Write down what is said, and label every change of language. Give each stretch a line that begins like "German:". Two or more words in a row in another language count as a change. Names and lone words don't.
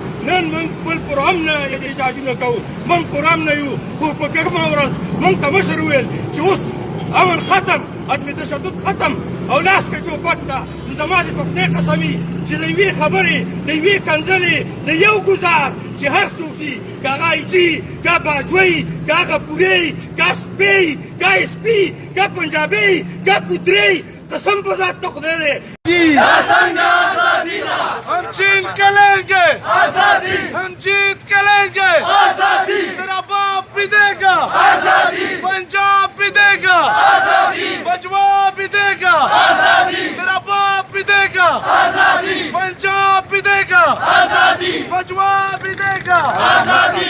Pashto: نن من خپل پروګرام نه احتجاجونه کوو من پروګرام نه یو خو په کومه ورځ موږ ته مشر وویل چې اوس امن ختم عدم تشدد ختم او لاس کې چوپټ ده نو زما د په خدای قسم وي چې د یوې خبرې د یوې کنځلې د یو ګزار چې هر څوک وي که هغه ایچي که باجوی که هغه پورې که سپی که سپي که پنجابي که کودري قسم په ذات د خدای دی
Urdu: ہم چین کے لیں گے آزادی، ہم جیت کے لیں گے آزادی، تیرا باپ بھی دے گا آزادی، پنجاب بھی دے گا آزادی، باجوہ بھی دے گا آزادی، تیرا باپ بھی دے گا آزادی، پنجاب بھی دے گا آزادی، باجوہ بھی دے گا آزادی.